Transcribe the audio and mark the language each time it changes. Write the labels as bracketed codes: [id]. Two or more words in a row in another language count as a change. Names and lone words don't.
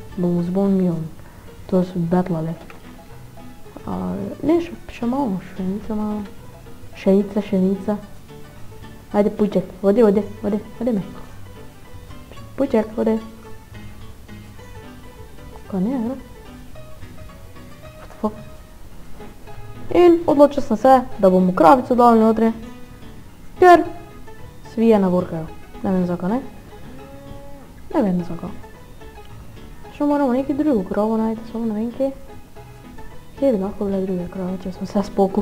[sl] Bomo z [en] bone mealom. [sl] To so betlali. Ne, še imamo, pšenice imamo. Pšenice. Ajde, pujček, ode me. Pujček, ode. Kaj ne, gre? [en] What the fuck? [sl] In odločil sem se, da bomo kravico dali notri, ker svije ne vorkajo. Ne vem zakaj, ne? Ne vem zakaj. Še moramo neki drugo kravo najti, samo ne vem kje. Kje bi lahko bile druge krave, če smo se spokoj.